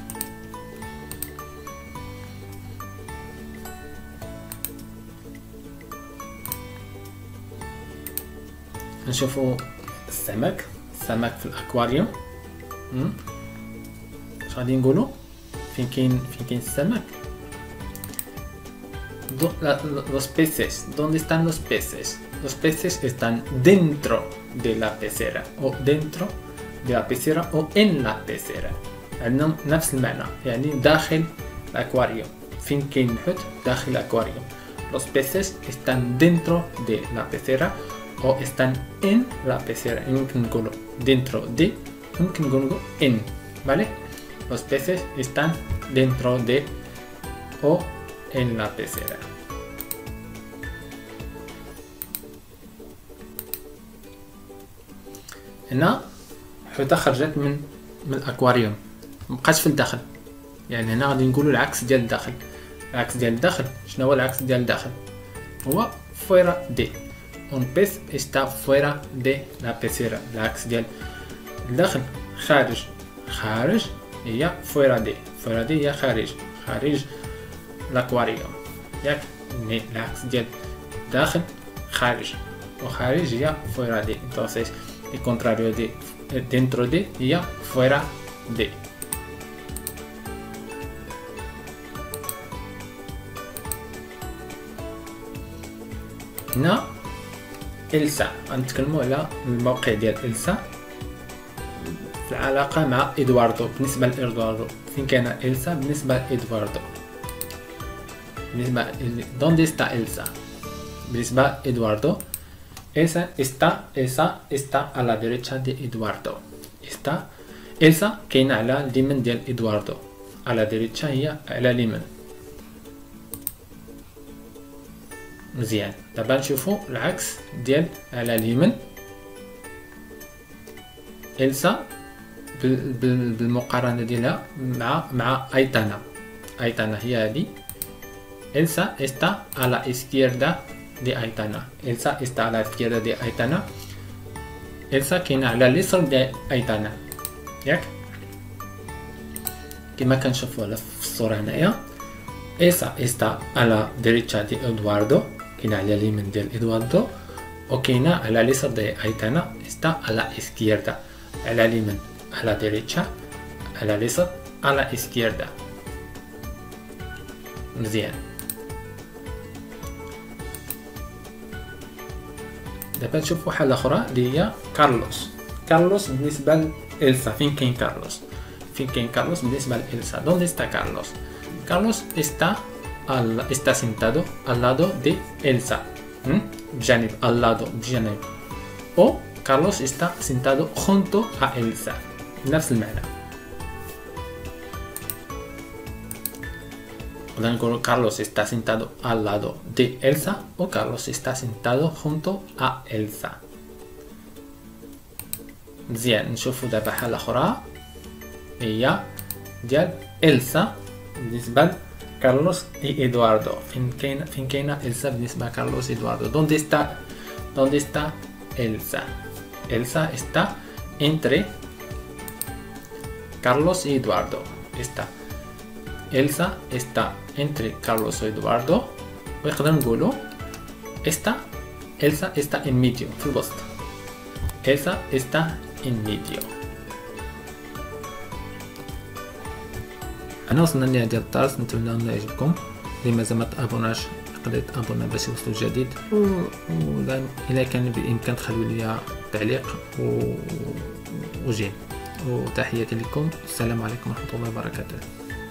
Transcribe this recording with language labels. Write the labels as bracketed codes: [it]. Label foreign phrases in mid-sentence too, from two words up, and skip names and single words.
[ar] نشوفوا السمك في الاكواريوم. اش غادي نقولوا؟ فين كاين السمك؟ [es] los peces, ¿dónde están los peces? Los peces están dentro de la pecera o dentro de la pecera o en la pecera. [ar] عندهم نفس المعنى، يعني داخل الاكواريوم. فين كاين الحوت؟ داخل الاكواريوم. [es] Los peces están dentro de la pecera o están en la pecera. [ar] يمكن نقولوا [es] dentro de، [ar] يمكن نقولوا en، ¿vale? [es] Los peces están dentro de o en la pecera. [ar] هنا حوتة خرجت من الاكواريوم، مبقاش في الداخل، يعني هنا غادي نقولوا العكس ديال الداخل. العكس ديال الداخل شنو هو؟ العكس ديال الداخل هو [es] fuera de. un pez está fuera de la pecera. [ar] العكس ديال الداخل خارج هي [es] fuera de. fuera de [ar] هي خارج الاكواريوم، ياك؟ العكس ديال داخل خارج، وخارج هي [es] fuera de. entonces el contrario de dentro de هي fuera de. [ar] هنا إلسا، غنتكلموا على الموقع ديال إلسا في العلاقة مع إدواردو. بالنسبة لإدواردو، فين كاينة إلسا بالنسبة لإدواردو؟ [es] بالنسبة ¿dónde está Elsa؟ [ar] بالنسبة لإدواردو، [es] Elsa está a la derecha de Eduardo. [ar] Elsa كاينة على اليمين ديال إدواردو. [es] a la derecha [ar] هي على اليمين. مزيان، دابا نشوفو العكس ديال على اليمين. إلسا بالمقارنة ديالها مع أيتانا هي هادي. [es] إلسا está a la izquierda de Aitana. إلسا está a la izquierda de Aitana. [ar] إلسا كاينة على اليسار ديال أيتانا، ياك؟ كما كنشوفو في الصورة هنايا. [es] إلسا está a la derecha de Eduardo، [ar] كاينة على اليمين ديال إدواردو، وكاينة على اليسار ديال أيتانا. [es] está a la izquierda، [ar] على اليمين [es] a la derecha، [ar] على اليسار [es] a la izquierda. [ar] مزيان. دابا نشوفو حالة أخرى اللي هي كارلوس بالنسبة لإلسا. فين كاين كارلوس بالنسبة لإلسا؟ [es] ¿Dónde está Carlos? Carlos está sentado al lado de Elsa، [ar] بجانب بجانب. [es] o Carlos está sentado junto a Elsa، [ar] نفس المعنى. [es] Podemos decir Carlos está sentado al lado de Elsa o Carlos está sentado junto a Elsa. [ar] مزيان، نشوفو دابا حالة أخرى هي ديال إلسا بالنسبة لكارلوس y إدواردو. فين كاينة إلسا بالنسبة لكارلوس y إدواردو؟ [es] ¿Dónde está Elsa؟ Elsa está entre Carlos y Eduardo. Elsa está entre Carlos y Eduardo. [ar] ونقدر نقولو [es] Elsa está en medio، [ar] في الوسط. [es] Elsa está en medio. [ar] أنا وصلنا لنهاية ديال الدرس، نتمنى أنه يعجبكم. اللي مازال ما تابوناش يقدر يتابونا باش يوصلو الجديد، إلا كان بإمكان تخلوا لي تعليق وجيم. وتحياتي لكم، السلام عليكم ورحمة الله وبركاته.